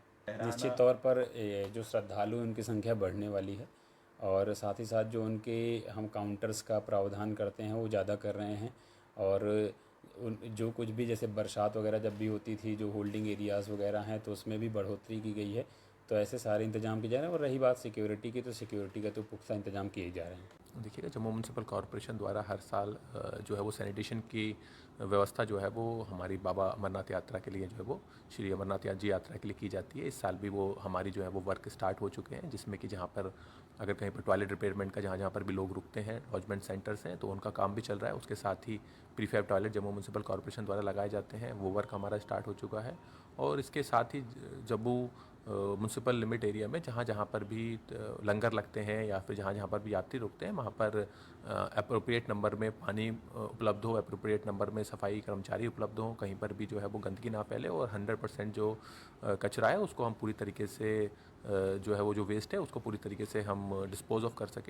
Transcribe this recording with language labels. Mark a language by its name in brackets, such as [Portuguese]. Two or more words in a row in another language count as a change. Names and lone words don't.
[Urdu] نشچت طور پر جو شردھالو ان کی سنکھیا بڑھنے والی ہے اور ساتھ ہی ساتھ جو ان کے ہم کاؤنٹرز کا پراودھان کرتے ہیں وہ زیادہ کر رہے ہیں اور جو کچھ بھی جیسے برسات وغیرہ جب بھی ہوتی تھی جو [English] holding areas [Urdu] وغیرہ ہیں تو اس میں بھی بڑھوتری کی گئی ہے. تو ایسے سارے انتظام کیے جا رہے ہیں. اور رہی بات سیکیورٹی کی تو سیکیورٹی کا تو پختہ انتظام کیے جا رہے ہیں. دیکھیے گا جموں میونسپل کارپوریشن دوارا ہر سال جو ہے وہ سینیٹیشن کی ویوستھا جو ہے وہ ہماری بابا امرناتھ یاترا کے لیے جو ہے وہ شری امرناتھ جی یاترا کے لیے کی جاتی ہے. اس سال بھی وہ ہماری جو ہے وہ [English] work start [Urdu] ہو چکے ہیں جس میں کہ جہاں پر اگر کہیں پر [English] toilet repairment [Urdu] کا جہاں پر بھی لوگ رکتے ہیں [English] lodgement centres [Urdu] ہیں تو ان کا کام بھی چل رہا ہے. اس کے ساتھ ہی [English] prefab toilet [Urdu] جموں میونسپل کارپوریشن دوارا لگائے جاتے ہیں وہ ورک ہمارا اسٹارٹ ہو چکا ہے. اور اس کے ساتھ ہی جموں میونسپل [English] limit area [Urdu] میں جہاں جہاں پر بھی لنگر لگتے ہیں یا پھر جہاں جہاں پر بھی یاتری رکتے ہیں وہاں پر [English] appropriate number [Urdu] میں پانی اپلبدھ ہو, [English] appropriate number [Urdu] میں صفائی کرمچاری اپلبدھ ہوں, کہیں پر بھی جو ہے وہ گندگی نہ پھیلے اور 100% جو کچرا ہے اس کو ہم پوری طریقے سے جو ہے وہ جو ویسٹ ہے اس کو پوری طریقے سے ہم [English] dispose of [Urdu] کر سکیں.